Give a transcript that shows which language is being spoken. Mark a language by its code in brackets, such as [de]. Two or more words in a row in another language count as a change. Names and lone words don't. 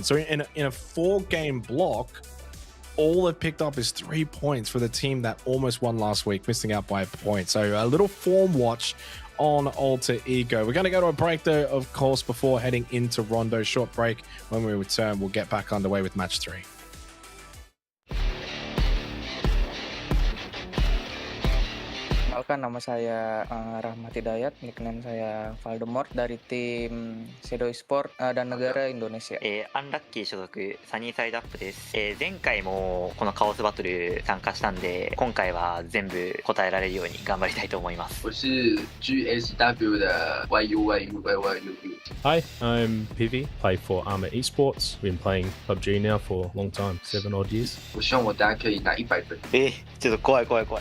[en] So in a 4-game block, all they've picked up is 3 points for the team that almost won last week, missing out by a point. So a little form watch on Alter Ego. We're going to go to a break though, of course, before heading into Rondo. Short break. When we return, we'll get back underway with match 3. [id] Perkenalkan, nama saya Rahmat Hidayat, nickname saya Voldemort dari tim Shadow Esport dan negara Indonesia. [ja] アンラッキー所属サニーサイドアップです。前回もこのカオスバトル参加したんで、今回は全部答えられるように頑張りたいと思います。 [zh] 我是 GSW 的 YU。 [en] Hi, I'm PV, play for ARMR Esports. Been playing PUBG now for a long time, 7 odd years. [zh] 我希望我大家可以拿100 分。 [ja] ちょっと怖い。